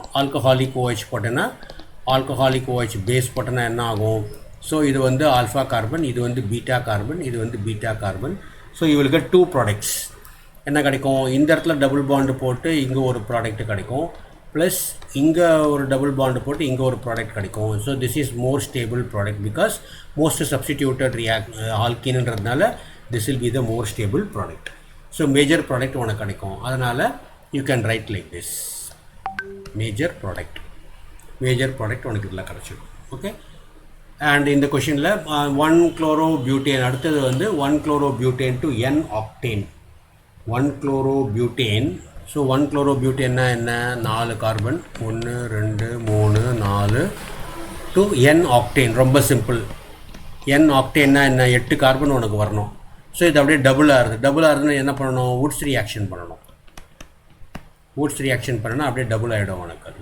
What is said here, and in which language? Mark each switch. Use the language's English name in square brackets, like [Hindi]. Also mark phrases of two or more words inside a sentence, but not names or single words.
[English] alcoholic OH [Tamil] போட்டேன்னா, [English] alcoholic OH base [Tamil] போட்டேன்னா என்ன ஆகும், ஸோ இது வந்து [English] alpha carbon, [Tamil] இது வந்து [English] beta carbon, [Tamil] இது வந்து [English] beta carbon. [Tamil] ஸோ இவளுக்கு 2 ப்ராடக்ட்ஸ் என்ன கிடைக்கும், இந்த இடத்துல [English] double bond [Tamil] போட்டு இங்கே ஒரு ப்ராடக்ட் கிடைக்கும், ப்ளஸ் இங்கே ஒரு [English] double bond [Tamil] போட்டு இங்கே ஒரு ப்ராடக்ட் கிடைக்கும். [English] so this is more stable product because most substituted ஆல்கீனுன்றதுனால this will be the more stable product. [Tamil] ஸோ [English] major product [Tamil] உனக்கு கிடைக்கும். அதனால் [English] you can write like this, major product [Tamil] உனக்கு இதில் கிடச்சிடும். ஓகே. அண்ட் இந்த கொஷினில் 1-chlorobutane அடுத்தது வந்து 1-chlorobutane to N-octane. 1-chlorobutane. ஸோ 1-chlorobutane என்ன, 4 கார்பன் 1 2 3 4 to N-octane. ரொம்ப சிம்பிள். N-octaneனா என்ன, 8 கார்பன் உனக்கு வரணும். ஸோ இது அப்படியே டபுள் ஆகுதுன்னா என்ன பண்ணணும், [English] Wurtz reaction [Tamil] பண்ணணும். அப்படியே டபுள் ஆகிடும் உனக்கு அது.